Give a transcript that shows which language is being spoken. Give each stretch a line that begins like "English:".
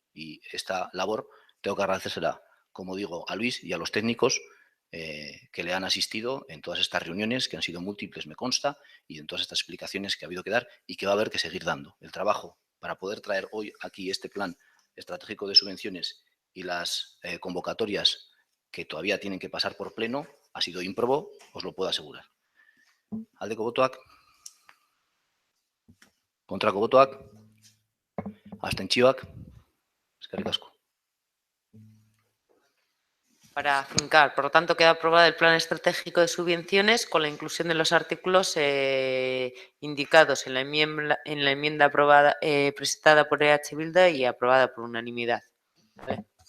Spanish: Y esta labor tengo que agradecérsela, como digo, a Luis y a los técnicos que le han asistido en todas estas reuniones, que han sido múltiples, me consta, y en todas estas explicaciones que ha habido que dar y que va a haber que seguir dando. El trabajo para poder traer hoy aquí este plan estratégico de subvenciones y las convocatorias que todavía tienen que pasar por pleno ha sido ímprobo, os lo puedo asegurar.
Basque: Aldeko botoak, kontrako botoak, abstentzioak, eskerrik asko.
Spanish: Para afincar, por lo tanto, queda aprobado el plan estratégico de subvenciones con la inclusión de los artículos indicados en la enmienda aprobada, presentada por EH Bildu y aprobada por unanimidad. ¿Vale?